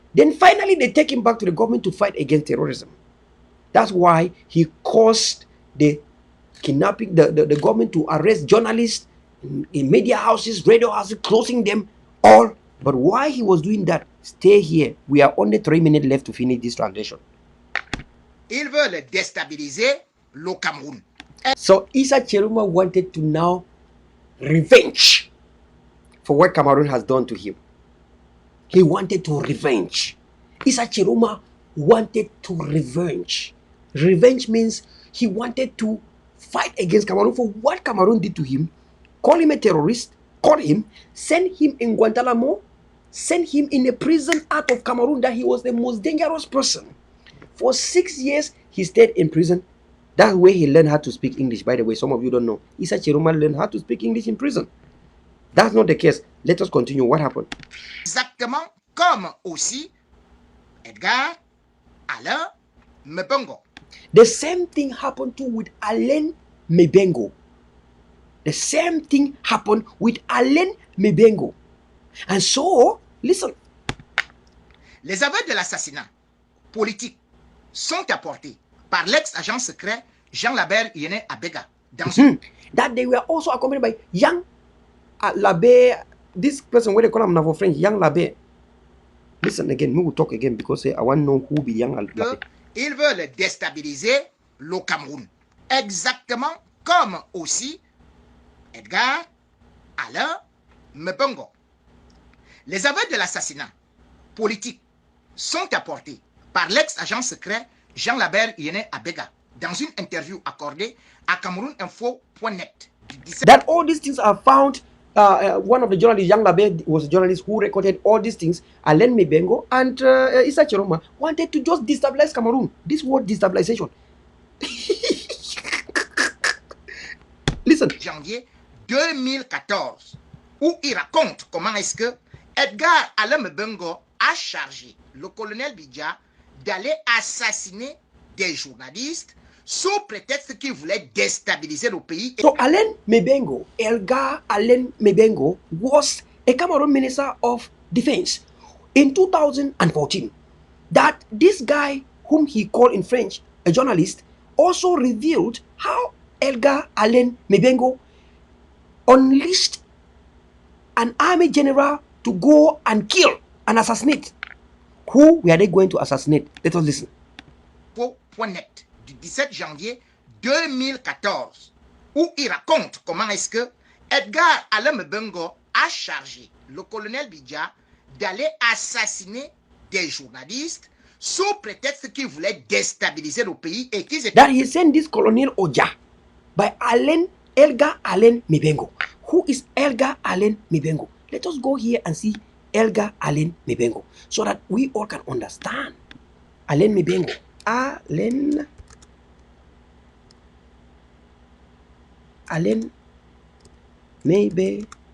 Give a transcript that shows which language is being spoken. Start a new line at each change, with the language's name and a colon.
English: Then finally they take him back to the government to fight against terrorism. That's why he caused the kidnapping, the government to arrest journalists in media houses, radio houses, closing them all. But why he was doing that, stay here. We are only 3 minutes left to finish this translation.
French: Ils veulent déstabiliser le Cameroun.
English: So Issa Chiroma wanted to now revenge for what Cameroon has done to him. He wanted to revenge. Issa Chiroma wanted to revenge. Revenge means he wanted to fight against Cameroon for what Cameroon did to him, call him a terrorist, caught him, send him in Guantanamo, send him in a prison out of Cameroon that he was the most dangerous person. For 6 years, he stayed in prison. That's where he learned how to speak English. By the way, some of you don't know. Issa Chiroma learned how to speak English in prison. That's not the case. Let us continue. What happened?
French: Exactement comme aussi Edgar Alain Mbengo.
English: The same thing happened too with Alain Mbengo. The same thing happened with Alain Mbengo. And so, listen.
French: Les aveux de l'assassinat politique sont apportés par l'ex-agent secret Jean Labert Yene Abega.
English: That they were also accompanied by Young Labert. This person, where they call him now for French, Young Labert. Listen again, we will talk again because I want to know who be Young Labert.
French: Ils veulent déstabiliser le Cameroun. Exactement comme aussi Edgar Alain Mbengo. Les aveux de l'assassinat politique sont apportés par l'ex-agent secret Jean Labert Yene Abega dans une interview accordée à CamerounInfo.net.
English: That all these things are found. One of the journalists, Young Labert, was a journalist who recorded all these things. Alain Mbengo and Issa Chiroma wanted to just destabilize Cameroon. This word destabilization. Listen.
French: Janvier 2014, où il raconte comment est-ce que Edgar Alain Mbengo a chargé le colonel Bidja d'aller assassiner des journalistes sous prétexte qu'il voulait déstabiliser le pays.
English: So Alain Mbengo, Edgar Alain Mbengo, was a Cameroon Minister of Defense in 2014. That this guy, whom he called in French a journalist, also revealed how Edgar Alain Mbengo unleashed an army general to go and kill and assassinate. Who were they going to assassinate? Let us listen.
French: .net du 17 janvier 2014, où il raconte comment est-ce que Edgar Alain Mbengo a chargé le colonel Bidja d'aller assassiner des journalistes sous prétexte qu'il voulait déstabiliser le pays et qu'ils étaient...
English: That he sent this Colonel Oja by Edgar Alain Mbengo. Who is Edgar Alain Mbengo? Let us go here and see Edgar Allen Mibengo so that we all can understand. Allen Mibengo. Allen Mibengo.